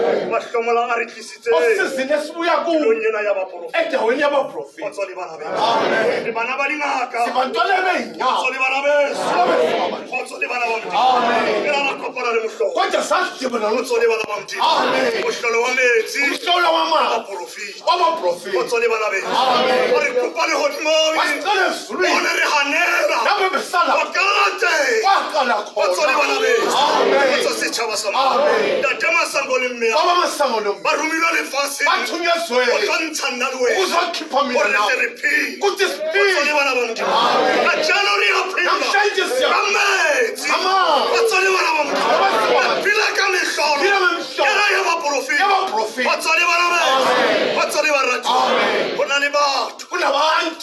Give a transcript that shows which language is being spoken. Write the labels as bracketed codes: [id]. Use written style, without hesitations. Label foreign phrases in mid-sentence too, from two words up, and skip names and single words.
[st] Mahlomola a re tlisitse [zu] okusizini esibuya kuwo [st] tulong ena ya baporofeta. [zu] endaweni yabaprofeti. [st] Kgotso le bana beso. Le bana ba dingaka. [zu] Sibantwana beenyanga. [st] Kgotso le bana beso. Kgotso le bana ba Modimo. Ke la kopana le mohlolo. [zu] Kodwa sasidibana [st] Kgotso le bana ba Modimo. Amen. Mohlolo wa metsi. [zu] umhlolo wamanga [st] Baporofeta. [zu] wabaprofeti. [st] Kgotso le bana beso. Amen. Re kopa lehodimong. [zu] Basicela ezulwini [st] Bona re hanela. [zu] lapho besala [st] Bakarate. [zu] kwaqala [st] Kgotso le bana [zu] khona. [st] beso. Amen. Kgotso setjhaba sa Amen. Ntate Masango le mme. [zu] Baba Masango lo [st] Ba romilwe lefatsheng. [zu] bathunyezwe [st] O tla ntsha nna le wena. [zu] ukuzokhipha mina [st] Gore [zu] nawe. [st] tle re phele. [zu] Kuthi [st] Kgotso le [zu] siphile. [st] bana ba Modimo. Amen. Ka jalo re a phela. [zu] Namhlanje siya- [st] Ka metsi. Amen. Kgotso le bana ba Modimo. Amen. Re phela ka mehlolo. Phela ka mehlolo. Ke ra ya baporofeta. [zu] Yabaprofeti. [st] Kgotso le bana beso. Amen. Kgotso le baratuwa. Amen. Ho na le batho [zu] Kunabantu